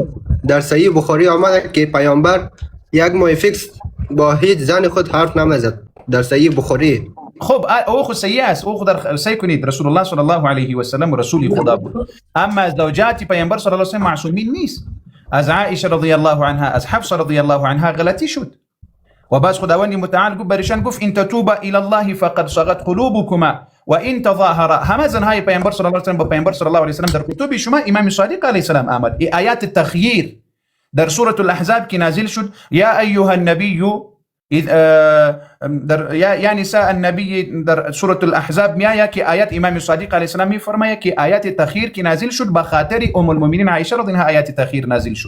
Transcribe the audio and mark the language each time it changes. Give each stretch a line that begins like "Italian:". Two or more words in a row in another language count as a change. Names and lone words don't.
Persian: در صحیح بخاری آمده که پیامبر یک ماه فیکس با هیچ زن خود حرف نمیزد. در صحیح بخاری خب او خو سیئه است، او خو در سعی کنید
Arabic: رسول الله صلی الله علیه و سلم
Persian: رسول خدا بود، اما زوجات پیامبر
Arabic: صلی الله علیه و سلم
Persian: معصومین نیست. از عائشه
Arabic: رضی الله عنها،
Persian: از حفصه
Arabic: رضی الله عنها
Persian: غلطی شد و باز خداوند متعال گفت برشان گفت
Arabic: ان تتوبا الى الله فقد صغت قلوبكما و ان تظاهرا.
Persian: همه زنهای پیامبر
Arabic: صلی الله علیه و سلم
Persian: با پیامبر
Arabic: صلی الله علیه و سلم
Persian: در کتب شما امام صادق
Arabic: علیه السلام
Persian: آمد. آیات تخییر در سوره الاحزاب که نازل شد،
Arabic: یا ایها النبی یا نساء النبی،
Persian: در سوره الاحزاب میآید که آیات امام صادق
Arabic: علیه السلام
Persian: میفرماید که آیات تخییر که نازل شد به خاطر
Arabic: ام المؤمنین
Persian: عایشه
Arabic: رضی الله عنها
Persian: آیات تخییر نازل شد.